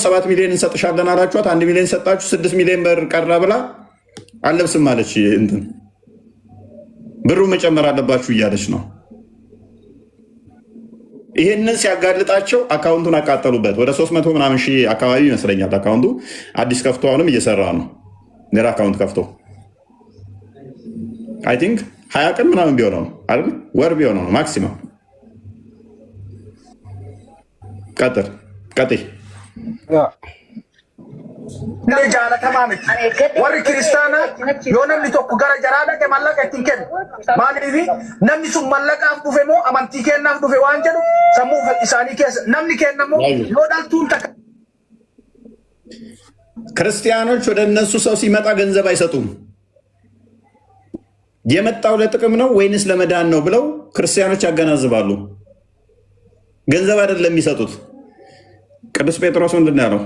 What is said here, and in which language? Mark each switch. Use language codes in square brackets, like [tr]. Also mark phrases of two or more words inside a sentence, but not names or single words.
[am] 7 ሚሊዮን እንሰጥሻለን አላችኋት። 1 ሚሊዮን ሰጣችሁ። 6 ሚሊዮን ብር ቀረ ብላ አለብስም ማለች። እንትን ብሩ መጨመር አለባችሁ እያለች ነው። ይሄንን ሲያጋልጣቸው አካውንቱን አቃጠሉበት። ወደ 300 ምናምን ሺህ አካባቢ ይመስለኛል አካውንቱ አዲስ ከፍቶ አሁንም እየሰራ ነው። ሌላ አካውንት ከፍቶ [en] I think [am] 20 ቀን ምናምን ቢሆነው ነው አይደል? ወር ቢሆነው ነው ማክሲመም። ቀጥል [om] jaalatamaa miti warri kiristaanaa yoo namni tokko gara jaraa dhaqe mallaqa ittiin kennu maaliifi namni sun mallaqaaf dhufe moo amantii kennaaf dhufe waan jedhu sammuu isaanii keessa namni kennamoo yoo dhaltuun takka [am] ክርስቲያኖች ወደ እነሱ ሰው ሲመጣ ገንዘብ አይሰጡም። የመጣው ለጥቅም ነው ወይንስ ለመዳን ነው ብለው ክርስቲያኖች ያገናዝባሉ። ገንዘብ አይደለም የሚሰጡት። ቅዱስ ጴጥሮስ ምንድን ነው ያለው?